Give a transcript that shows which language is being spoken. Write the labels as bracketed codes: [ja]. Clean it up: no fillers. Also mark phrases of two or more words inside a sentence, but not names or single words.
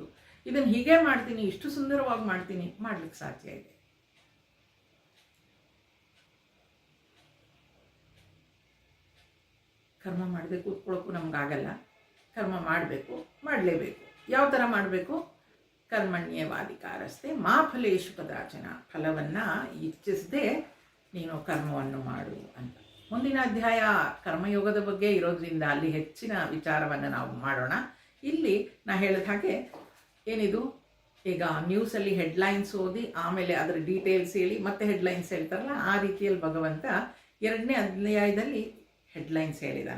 [kn] ಇದನ್ನು ಹೀಗೆ ಮಾಡ್ತೀನಿ, ಇಷ್ಟು ಸುಂದರವಾಗಿ ಮಾಡ್ತೀನಿ, ಮಾಡ್ಲಿಕ್ಕೆ ಸಾಧ್ಯ ಇದೆ. ಕರ್ಮ ಮಾಡದೆ ಕೂತ್ಕೊಳ್ಳೋಕ್ಕೂ ನಮಗಾಗಲ್ಲ. ಕರ್ಮ ಮಾಡಬೇಕು, ಮಾಡಲೇಬೇಕು. ಯಾವ ಥರ ಮಾಡಬೇಕು? [sa] ಕರ್ಮಣ್ಯವಾಧಿಕಾರಸ್ಥೆ ಮಾ ಫಲೇಶು ಕದಾಚನ, [kn] ಫಲವನ್ನು ಇಚ್ಛಿಸದೆ ನೀನು ಕರ್ಮವನ್ನು ಮಾಡು ಅಂತ. ಮುಂದಿನ ಅಧ್ಯಾಯ ಕರ್ಮಯೋಗದ ಬಗ್ಗೆ ಇರೋದ್ರಿಂದ ಅಲ್ಲಿ ಹೆಚ್ಚಿನ ವಿಚಾರವನ್ನು ನಾವು ಮಾಡೋಣ. ಇಲ್ಲಿ ನಾ ಹೇಳಿದ ಹಾಗೆ ಏನಿದು, ಈಗ ನ್ಯೂಸಲ್ಲಿ ಹೆಡ್ಲೈನ್ಸ್ ಓದಿ ಆಮೇಲೆ ಅದರ ಡೀಟೇಲ್ಸ್ ಹೇಳಿ ಮತ್ತೆ ಹೆಡ್ಲೈನ್ಸ್ ಹೇಳ್ತಾರಲ್ಲ, ಆ ರೀತಿಯಲ್ಲಿ ಭಗವಂತ 2ನೇ ಅಧ್ಯಾಯದಲ್ಲಿ ಹೆಡ್ಲೈನ್ಸ್ ಹೇಳಿದ್ದಾನೆ.